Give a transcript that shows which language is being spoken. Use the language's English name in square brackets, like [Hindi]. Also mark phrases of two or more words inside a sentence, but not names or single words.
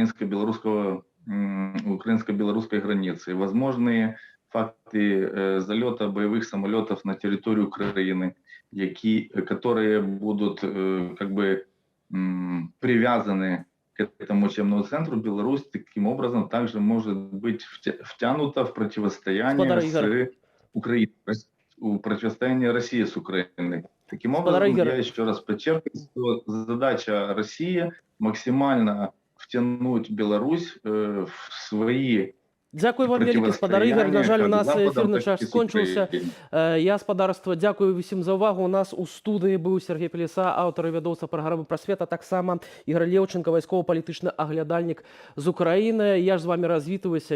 [Russian] украинско-белорусской границы, возможные факты залета боевых самолетов на территорию Украины, которые будут как бы привязаны к этому учебному центру, Беларусь таким образом также может быть втянута в противостояние с Украиной, противостояние России с Украиной. Таким образом, я еще раз подчеркиваю, что задача России максимально втянуть Беларусь в свои [Belarusian] Дякую вам вялікі, спадар Ігор. На жаль, у нас ефірны час скончыўся. Я, спадарства, дзякую ўсім за ўвагу. У нас у студыі быў Сергей Пелеса, аўтар і вядоўца праграмы «Прасвета», таксама Ігор Леўченко, вайскова-палітычны аглядальнік з Украіны. Я ж з вами развітваюся.